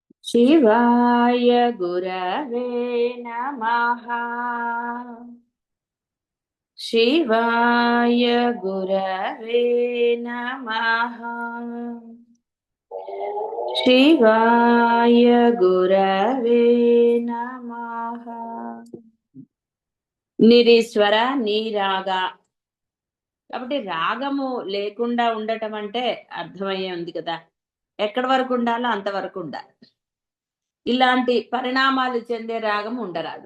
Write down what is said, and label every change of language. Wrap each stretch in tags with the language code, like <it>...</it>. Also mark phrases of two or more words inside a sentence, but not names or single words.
<sa>शिवाय गुरवे नमः। शिवाय गुरवे नमः। शिवाय गुरवे नमः। నిరీశ్వర నీరాగా.</sa> <te>కాబట్టి రాగము లేకుండా ఉండటం అంటే అర్థమయ్యే ఉంది కదా. ఎక్కడి వరకు ఉండాలో అంతవరకు ఉండాలి. ఇలాంటి పరిణామాలు చెందే రాగం ఉండరాదు.</te>